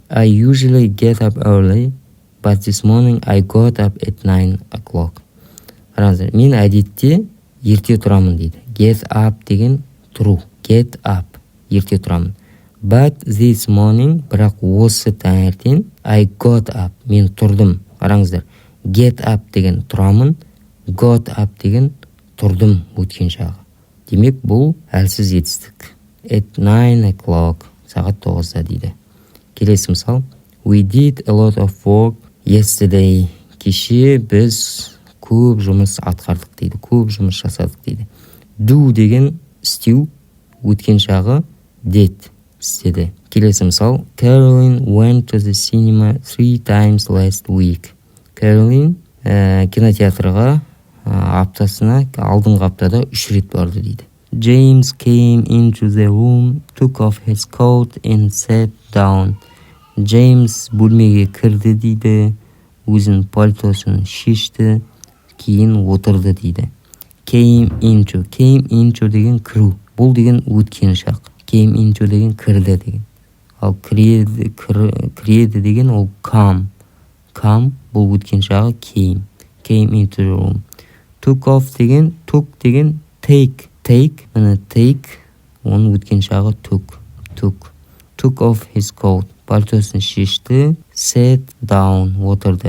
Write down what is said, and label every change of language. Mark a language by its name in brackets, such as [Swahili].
[English] I usually get up early, but this morning I got up at 9 o'clock. [Kazakh] Қараңыздар, мен әдетте ерте тұрамын дейді. Get up деген тұру. [English] Get up, [Kazakh] ерте тұрамын. [English] But this morning, [Kazakh] бірақ осы таңертең, [English] I got up, мен тұрдым. [Kazakh] Қараңыздар, get up деген тұрамын, got up деген тұрдым өткен жағы. Демек, бұл әлсіз етістік. [English] At 9 o'clock, [Kazakh] сағат 9-да дейді. Келесі мысал. [English] We did a lot of work yesterday. [Kazakh] Кеше біз көп жұмыс атқардық дейді. Көп жұмыс жасадық дейді. Do деген істеу, өткен жағы did, істеді. Келесі мысал. [English] Caroline went to the cinema 3 times last week. [Kazakh] Caroline кинотеатрға аптасына, алдыңғы аптада 3 рет барды дейді. [English] James came into the room, took off his coat and sat down. [Kazakh] James бөлмеге кірді дейді, өзінің пальтосын шешті, кейін отырды дейді. Came into деген кіру. Бұл деген өткен шақ. Came into деген кірді деген. Ал кіреді деген ол come. Come бұл өткен шағы came. [English] Came into the room. Took off деген, took деген take. [Kazakh] Міне take, оның өткен шағы [English] took off his coat. [Kazakh] Пальтосын шешті, [English] sat down, [Kazakh] отырды.